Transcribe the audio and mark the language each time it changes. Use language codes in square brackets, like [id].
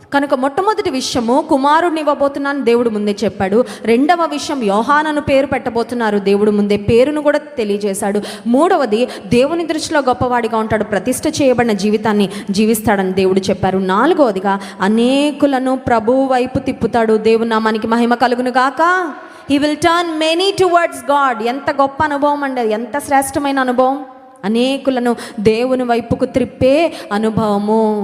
[te] కనుక మొట్టమొదటి విషయము కుమారుడిని ఇవ్వబోతున్నాను దేవుడు ముందే చెప్పాడు. రెండవ విషయం యోహానను పేరు పెట్టబోతున్నారు, దేవుడు ముందే పేరును కూడా తెలియజేశాడు. మూడవది, దేవుని దృష్టిలో గొప్పవాడిగా ఉంటాడు, ప్రతిష్ఠ చేయబడిన జీవితాన్ని జీవిస్తాడని దేవుడు చెప్పారు. నాలుగవదిగా అనేకులను ప్రభువు వైపు తిప్పుతాడు. దేవుని నామానికి మహిమ కలుగును గాక. [en] He will turn many towards God. [te] ఎంత గొప్ప అనుభవం అండి, ఎంత శ్రేష్టమైన అనుభవం. అనేకులను దేవుని వైపుకు త్రిప్పే అనుభవము.